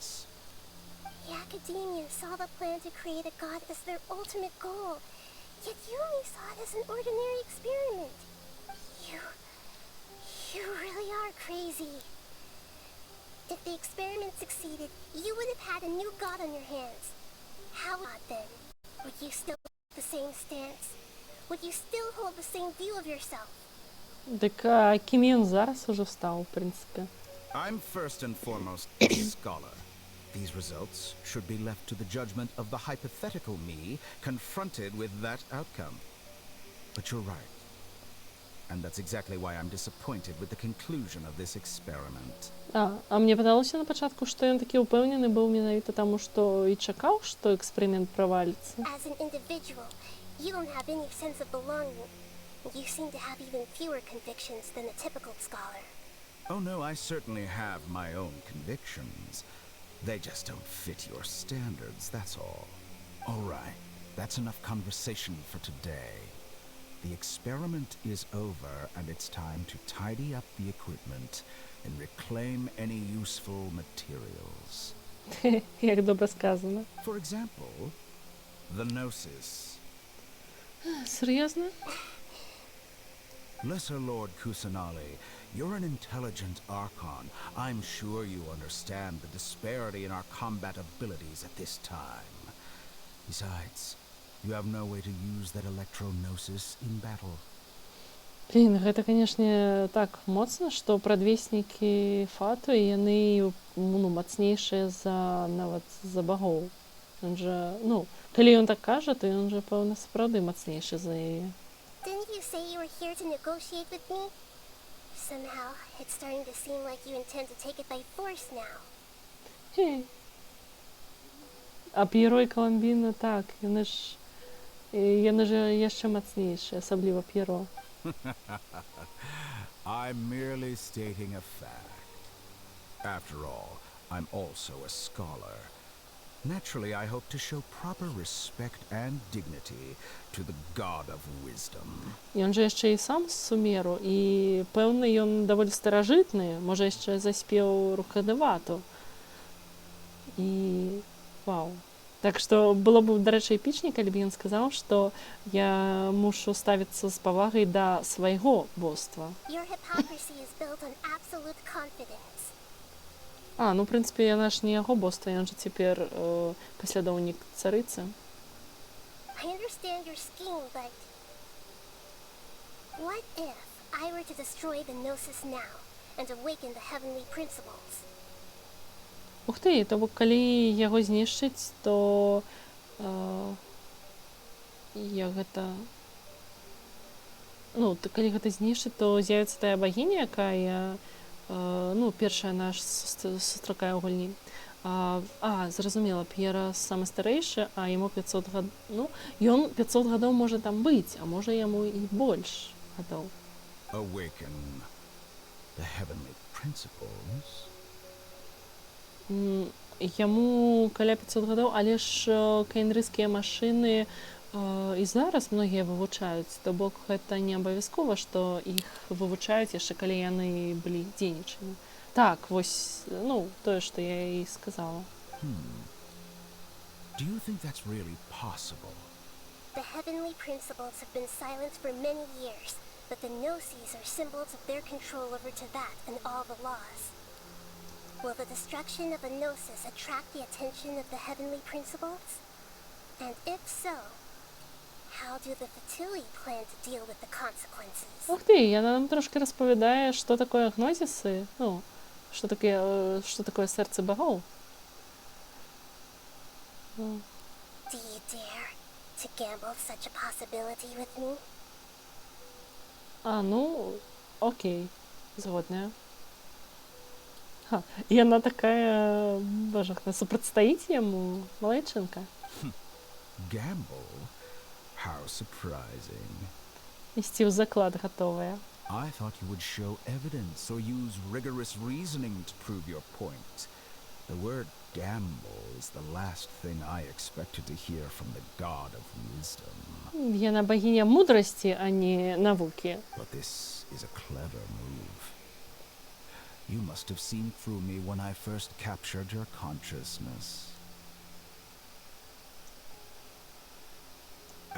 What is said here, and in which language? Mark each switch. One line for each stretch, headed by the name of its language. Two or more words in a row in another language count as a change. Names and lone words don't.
English: The academia saw the plan to create a god as their ultimate goal, yet you only saw it as an ordinary experiment. You really are crazy. If the experiment succeeded, you would have had a new god on your hands. How not then? Would you still take the same stance? Would you still hold the same view of yourself?
Ukrainian: Так, а ким він зараз уже став, в принципі?
English: I'm first and foremost a scholar. These results should be left to the judgment of the hypothetical me confronted with that outcome. But you're right. And that's exactly why I'm disappointed with the conclusion of this experiment.
Belarusian: А мне падалося на пачатку, што ён такі ўпэўнены быў менавіта таму, што і чакаў, што эксперымент праваліцца.
English: As an individual, you don't have any sense of belonging. You seem to have even fewer convictions than a typical scholar. Oh no, I certainly have my own convictions. They just don't fit your standards, that's all. All right, that's enough conversation for today. The experiment is over, and it's time to tidy up the equipment and reclaim any useful materials.
Ukrainian: Як добре сказано.
English: For example, the Gnosis.
Ukrainian: Серйозно?
English: Lesser Lord Kusanali, you're an intelligent Archon. I'm sure you understand the disparity in our combat abilities at this time. Besides, you have no way to use that Electro-Gnosis in battle.
Belarusian: Блін, гэта, канешне, так моцна, што прадвеснікі Фату, яны, ну, мацнейшыя за, нават за багоў. Ён жа, ну, калі ён так кажа, то ён жа, пэўна, сапраўды мацнейшы за яе.
English: Didn't you say you were here to negotiate with me? Somehow, it's starting to seem like you intend to take it by force now. Хей.
Belarusian: А П'єро і Коломбіна, так, яны ж яшчэ мацнейшыя, асабліва П'єро.
English: I'm merely stating a fact. After all, I'm also a scholar. Naturally, I hope to show proper respect and dignity to the God of Wisdom.
Belarusian: Ён жа яшчэ і сам з Сумеру, і, пэўна, ён даволі старажытны, можа, яшчэ заспеў Рукадевату. І, вау. Так што было б, дарэчы, эпічней, калі б ён сказаў, што я мушу ставіцца з павагай да свайго боства.
English: Your hypocrisy is built on absolute confidence.
Belarusian: Ну, в прынцыпе, яна ж не яго боства, ён жа цяпер паслядоўнік царыцы.
English: I understand your scheme, but what if I were to destroy the Gnosis now and awaken the heavenly principles?
Belarusian: Ух ты, то бок, калі яго знішчыць, то калі гэта знішчыць, то з'явіцца тая багіня, якая, ну, першая наш сустракае ў гульні. Зразумела, П'ера самы старэйшы, а яму 500 гадоў. Ну, ён 500 гадоў можа там быць, а можа яму і больш гадоў.
English: Awaken the heavenly principles?
Belarusian: Яму каля 500 гадоў, але ж каенрыйскія машыны і зараз многія вывучаюць, то бок гэта не абавязкова, што іх вывучаюць яшчэ калі яны былі дзейнічымі. Так, вось, ну, тое, што я і сказала.
English: Do you think that's really possible? The heavenly principles have been silent for many years, but the Gnosis are symbols of their control over Teyvat and all the laws. Will the destruction of a Gnosis attract the attention of the heavenly principles? And if so, how do the Fatui plan to deal with the consequences?
Ukrainian: Ух ты, яна нам трошки розповідає, що таке гнозіси, ну, що таке серце богов.
English: Do you dare to gamble such a possibility with me?
Ukrainian: Ну, окей, згодна. І вона така, боже, супротистоїть йому, малеченка.
English: Gamble? How surprising.
Ukrainian: І стів заклад готовий.
English: I thought you would show evidence or use rigorous reasoning to prove your point. The word gamble is the last thing I expected to hear from the God of Wisdom.
Ukrainian: Вона богиня мудрості, а не науки.
English: But this is a clever move. You must have seen through me when I first captured your consciousness.